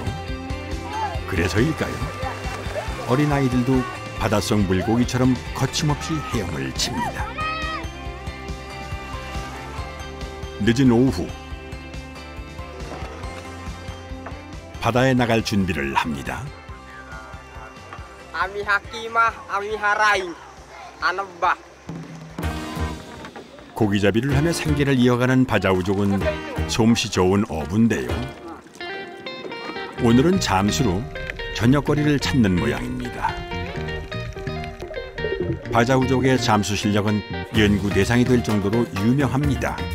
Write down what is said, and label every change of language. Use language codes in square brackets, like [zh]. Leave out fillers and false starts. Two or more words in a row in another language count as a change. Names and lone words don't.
[ko] 그래서일까요? 어린아이들도 바닷속 물고기처럼 거침없이 헤엄을 칩니다. 늦은 오후, 바다에 나갈 준비를 합니다. [bdr] Ami hakimah, ami harai. Anabah. [ko] 고기잡이를 하며 생계를 이어가는 바자우족은 솜씨 좋은 어부인데요. 오늘은 잠수로 저녁거리를 찾는 모양입니다. 바자우족의 잠수 실력은 연구 대상이 될 정도로 유명합니다.